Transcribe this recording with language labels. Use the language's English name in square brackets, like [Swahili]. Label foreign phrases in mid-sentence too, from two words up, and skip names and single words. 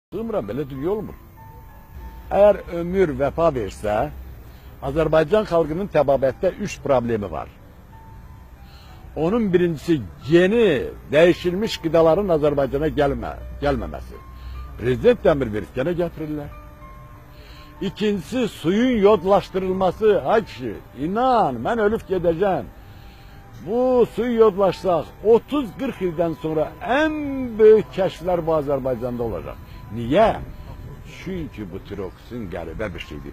[Azerbaijani] Sığmıram, belə dünya olmur. Eğer ömür vefa versə, Azərbaycan xalqının təbabətdə 3 problemi var. [Turkish] Onun birincisi yeni, değişilmiş gıdaların Azərbaycana gelmemesi. [Azerbaijani] Prezident əmr verib gene getirirler. [Turkish] İkincisi suyun yodlaştırılması. Hacı, inan, ben ölüp gideceğim. Bu suyu yodlaşsak 30-40 yıldan sonra en büyük keşfler bu Azerbaycan'da olacak. Niye? [Azerbaijani] Çünkü bu tiroksin qəribə bir şeydir.